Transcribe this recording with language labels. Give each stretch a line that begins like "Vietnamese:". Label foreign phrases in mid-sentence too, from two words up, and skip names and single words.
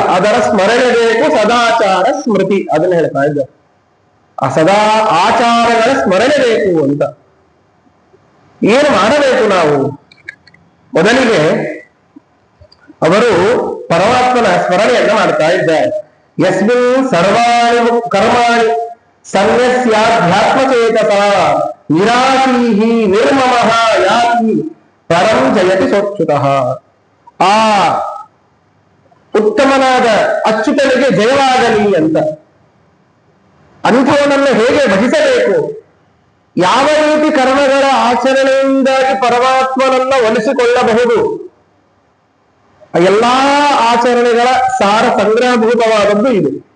Kannada: ಅದರ ಸ್ಮರಣೆ ಬೇಕು, ಸದಾಚಾರ ಸ್ಮೃತಿ, ಅದನ್ನ ಹೇಳ್ತಾ ಇದ್ದ. ಆ ಸದಾ ಆಚಾರಗಳ ಸ್ಮರಣೆ ಬೇಕು ಅಂತ. ಏನು ಮಾಡಬೇಕು ನಾವು? ಮೊದಲಿಗೆ ಅವರು ಪರಮಾತ್ಮನ ಸ್ಮರಣೆಯನ್ನ ಮಾಡ್ತಾ ಇದ್ದಾರೆ.
Sanskrit: ಯಸ್ಮಿನ್ ಸರ್ವಾಣಿ ಕರ್ಮಾಣಿ ಸನ್ಯಸ್ಯಾಧ್ಯಾತ್ಮಚೇತಸ ನಿರಾಶೀಹಿ ನಿರ್ಮಮಃ ಯಾತಿ ಪರಂ ಜಯತಿ ಸೋಚ್ಯುತಃ.
Kannada: ಆ ಉತ್ತಮನಾದ ಅಚ್ಯುತನಿಗೆ ಜಯವಾಗಲಿ ಅಂತ. ಅಂಥವನನ್ನು ಹೇಗೆ ಭಜಿಸಬೇಕು, ಯಾವ ರೀತಿ ಕರ್ಮಗಳ ಆಚರಣೆಯಿಂದಾಗಿ ಪರಮಾತ್ಮನನ್ನ ಒಲಿಸಿಕೊಳ್ಳಬಹುದು, ಎಲ್ಲಾ ಆಚರಣೆಗಳ ಸಾರ ಸಂಗ್ರಹಭೂತವಾದದ್ದು ಇದು.